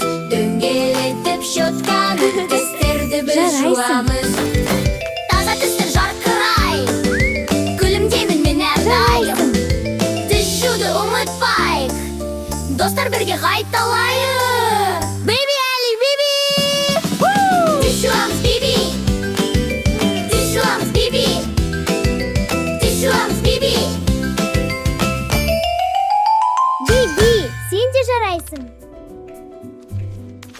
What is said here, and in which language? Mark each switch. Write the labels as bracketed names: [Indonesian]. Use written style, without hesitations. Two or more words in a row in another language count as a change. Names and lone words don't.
[Kazakh] Дөңгелетіп щетканы, тістерді біз жуамыз. Таза тістер жарқырай, күлімдеймін мен әрдайым. Тіс жуды ұмытпайық, достар бірге қайталайық. [English] Baby Ali, baby! [Kazakh] Тіс жуамыз, baby! Тіс жуамыз, baby! Тіс жуамыз, baby! Биби, сен де жарайсың.